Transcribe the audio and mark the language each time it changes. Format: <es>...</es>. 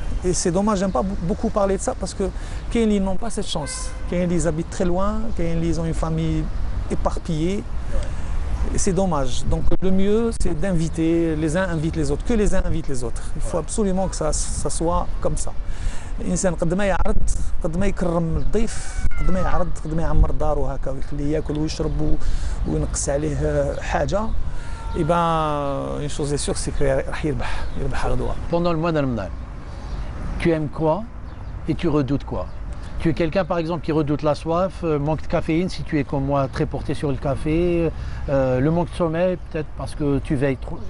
<fr>Et c'est dommage, j'aime pas beaucoup parler de ça parce que ils n'ont pas cette chance. Ils habitent très loin, ils ont une famille éparpillée. Et c'est dommage. Donc le mieux, c'est d'inviter, les uns invitent les autres, que les uns invitent les autres. Il faut absolument que ça soit comme ça.</fr> <ar>الانسان قد ما يعرض قد ما يكرم الضيف قد ما يعرض قد ما يعمر داره هكا ويخليه ياكل ويشرب وينقص عليه حاجه.</ar> <fr>Et ben une chose est sûre, c'est que</fr> <ar>راح يربح غدوه.</ar> <fr>Pendant le mois de Ramadan, tu aimes quoi et tu redoutes quoi? Tu es quelqu'un, par exemple, qui redoute la soif, manque de caféine, si tu es comme moi, très porté sur le café, le manque de sommeil, peut-être parce que tu veilles trop.</fr>